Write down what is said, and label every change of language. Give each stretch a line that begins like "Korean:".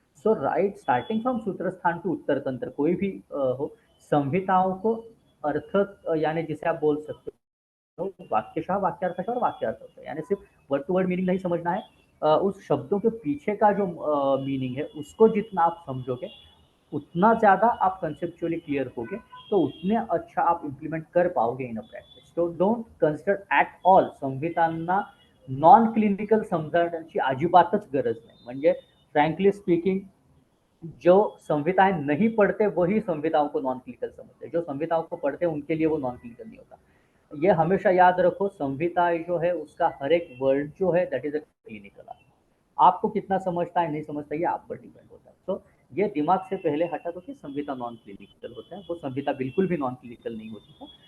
Hindi: So right, starting from Sutrasthana to उत्तर तंत्र कोई भी हो, संहिताओं को अर्थ यानी जिसे आप बोल सकते हो वाक्यशः, वाक्यार्थशः और वाक्यार्थ, यानी सिर्फ वर्ड टू वर्ड मीनिंग नहीं समझना है, उस शब्दों के पीछे का जो मीनिंग है उसको जितना आप समझोगे उतना ज़्यादा आप कंसेप्चुअली क्लियर होगे, तो उतने अच्छा आप इम्प्लीमेंट कर पाओगे इन अ practice.
English: so don't consider at all
Marathi: संहितांना non clinical समजण्याची अजिबातच गरज नाही. म्हणजे
Hindi: फ्रँकली स्पीकिंग जो संहिताएं नहीं पढ़ते वही संहिताओं को नॉन क्लिनिकल समझते हैं, जो संहिताओं को पढ़ते हैं उनके लिए वो नॉन क्लिनिकल नहीं होता. ये हमेशा याद रखो, संहिताएं जो है उसका हर एक वर्ड जो है
English: That is a clinical.
Hindi: आपको कितना समझता है नहीं समझता ये आप पर डिपेंड होता है. तो ये दिमाग से पहले हटा दो कि संहिता नॉन क्लिनिकल होता है, वो संहिता बिल्कुल भी नॉन क्लिनिकल नहीं होती है.